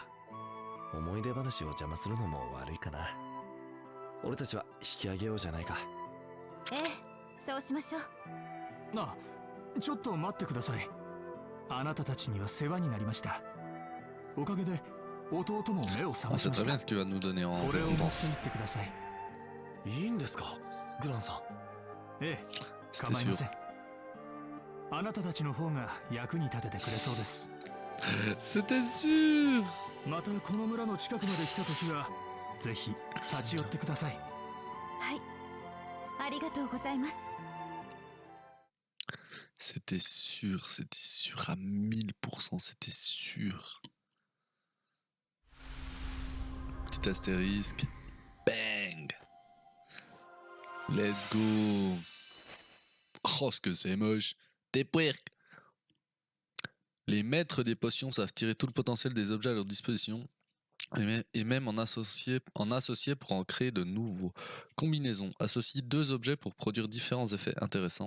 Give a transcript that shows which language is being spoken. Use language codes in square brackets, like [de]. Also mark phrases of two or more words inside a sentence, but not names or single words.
[ja] 思い出話を邪魔するのも悪いかな。俺たちは引き上げようじゃないか。ええ、そうしましょう。なあ、ちょっと待ってください。あなたたちには世話になりました。おかげで弟も目を覚 [fr] On [ja] まし [fr] sait [ja] ま [fr] très [ja] し [fr] bien [ja] た。 [fr] ce qu'il va nous donner en [ja] これを持って [fr] récompense. [ja] 行ってください。いいんですか、グランさん。ええ、 [fr] C'était [ja] 構いませ [fr] sûr. [ja] ん。あなたたちの方が役に立ててくれそうです。 [fr] C'était sûr. [ja] またこの村の近くまで来た時はぜひ立ち寄ってください。はい、ありがとうございます。 [fr] C'était sûr à 1000%, c'était sûr. Petit astérisque. [en] Bang. Let's go. [fr] Oh, ce que c'est moche. T'es puerc. Les maîtres des potions savent tirer tout le potentiel des objets à leur disposition et même en associer pour en créer de nouveaux. Combinaison. Associe deux objets pour produire différents effets intéressants.